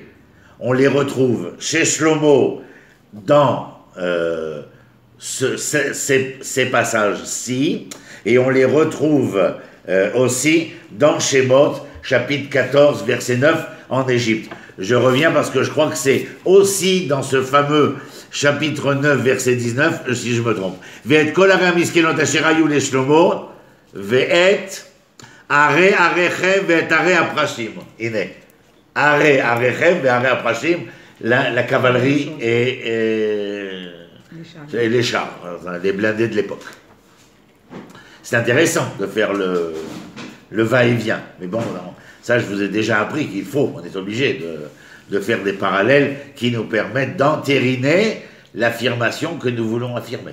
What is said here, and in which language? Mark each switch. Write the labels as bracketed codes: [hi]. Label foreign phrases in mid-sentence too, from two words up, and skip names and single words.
[fr] On les retrouve chez Shlomo dans ces passages-ci, et on les retrouve aussi dans Shemot, chapitre 14, verset 9, en Égypte. Je reviens parce que je crois que c'est aussi dans ce fameux chapitre 9, verset 19, si je me trompe. [he] ואת כל ערי המסכנות אשר היו לשלמה, ואת ערי הרכב ואת ערי הפרשים. הנה. ערי הרכב ואת ערי הפרשים, [fr] la cavalerie et les chars, enfin, les blindés de l'époque. C'est intéressant de faire le va-et-vient. Mais bon, ça je vous ai déjà appris qu'il faut, on est obligé de faire des parallèles qui nous permettent d'entériner l'affirmation que nous voulons affirmer.